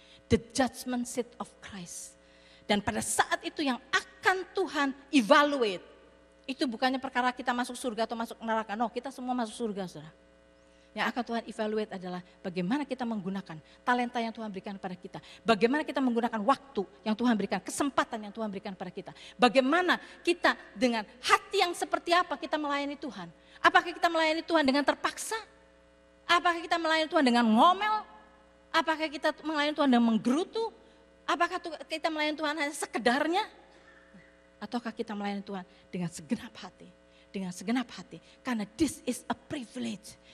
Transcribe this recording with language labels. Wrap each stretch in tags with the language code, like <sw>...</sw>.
<en>The judgment seat of Christ.</en> <id>Dan pada saat itu yang akan Tuhan evaluate. Itu bukannya perkara kita masuk surga atau masuk neraka. No, kita semua masuk surga, saudara. Yang akan Tuhan evaluate adalah bagaimana kita menggunakan talenta yang Tuhan berikan pada kita. Bagaimana kita menggunakan waktu yang Tuhan berikan, kesempatan yang Tuhan berikan pada kita. Bagaimana kita dengan hati yang seperti apa kita melayani Tuhan. Apakah kita melayani Tuhan dengan terpaksa? Apakah kita melayani Tuhan dengan ngomel? Apakah kita melayani Tuhan dengan menggerutu? Apakah kita melayani Tuhan hanya sekedarnya? Ataukah kita melayani Tuhan dengan segenap hati? Dengan segenap hati. Karena</id> <en>this is a privilege.</en>